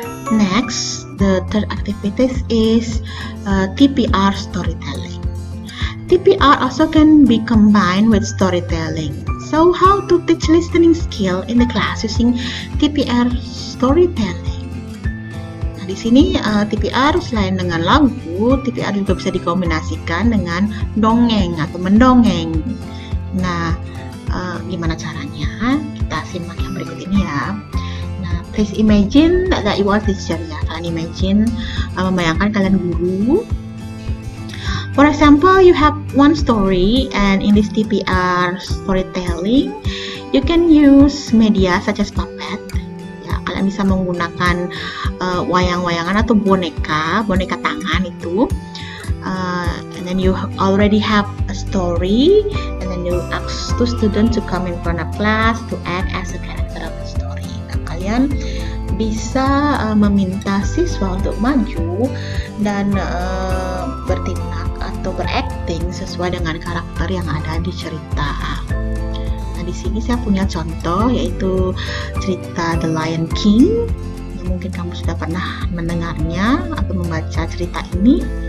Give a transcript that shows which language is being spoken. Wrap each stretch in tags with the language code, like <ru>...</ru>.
<en>Next, the third activity is TPR storytelling. TPR also can be combined with storytelling. So, how to teach listening skill in the class using TPR storytelling?</en> <id>Di sini TPR selain dengan lagu, TPR juga bisa dikombinasikan dengan dongeng atau mendongeng. Nah, gimana caranya? Kita simak yang berikut ini ya.</id> <en>Nah, please imagine that you are teacher ya.</en> <id>Kalian imagine, membayangkan kalian guru.</id> <en>For example, you have one story and in this TPR storytelling, you can use media such as puppet.</en> <id>Kalian bisa menggunakan wayang-wayangan atau boneka tangan itu,</id> <en>and then you already have a story, and then you ask two students to come in front of class to act as a character of the story.</en> <id>Nah, kalian bisa meminta siswa untuk maju dan bertindak atau berakting sesuai dengan karakter yang ada di cerita. Di sini saya punya contoh yaitu cerita The Lion King yang mungkin kamu sudah pernah mendengarnya atau membaca cerita ini.</id>